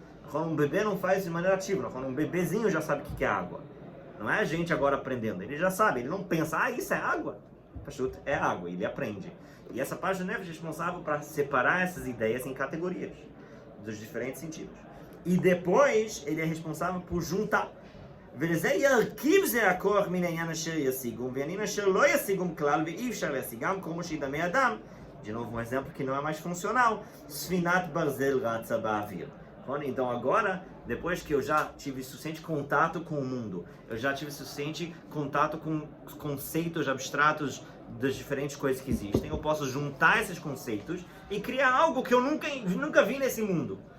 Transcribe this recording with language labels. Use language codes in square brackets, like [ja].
[pt] Quando um bebê não faz de maneira ativa, quando um bebezinho já sabe o que é água. Não é a gente agora aprendendo, ele já sabe, ele não pensa, isso é água. Pachuta, é água, ele aprende. E essa parte do nefesh é responsável para separar essas ideias em categorias, dos diferentes sentidos. E depois, ele é responsável por juntar. [he] וזה ירכיב זה הכוח מן העניין אשר ישיגום, ועניין אשר לא ישיגום כלל ואי אפשר להשיגם כמו שידמה אדם. [pt] De novo, um exemplo que não é mais funcional. [he] ספינת ברזל רצה באוויר. [pt] Então agora, depois que eu já tive suficiente contato com o mundo, eu já tive suficiente contato com os conceitos abstratos das diferentes coisas que existem, eu posso juntar esses conceitos e criar algo que eu nunca vi nesse mundo.